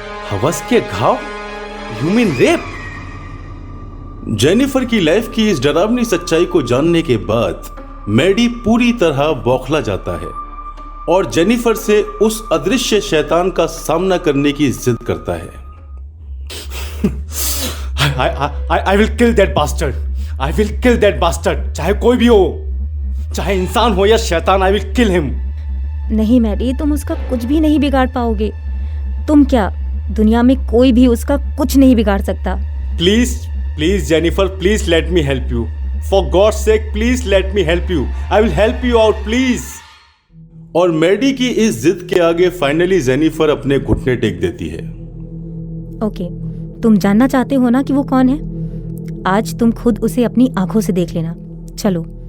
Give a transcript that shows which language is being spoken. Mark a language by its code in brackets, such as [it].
[hi] हवस के घाव? [en] You mean rape? [hi] जेनिफर की लाइफ की इस डरावनी सच्चाई को जानने के बाद मैडी पूरी तरह बौखला जाता है और जेनिफर से उस अदृश्य शैतान का सामना करने की जिद करता है। [en] I will kill that bastard. I will kill that bastard. [hi] चाहे कोई भी हो, चाहे इंसान हो या शैतान, [en] I will kill him. [hi] नहीं मैडी, तुम उसका कुछ भी नहीं बिगाड़ पाओगे। तुम क्या, दुनिया में कोई भी उसका कुछ नहीं बिगाड़ सकता। [en] Please Jennifer, please let me help you. For God's sake, please let me help you. I will help you out, please. [hi] और मैडी की इस जिद के आगे फाइनली जेनिफर अपने घुटने टेक देती है। ओके, तुम जानना चाहते हो ना कि वो कौन है? आज तुम खुद उसे अपनी आंखों से देख लेना। चलो।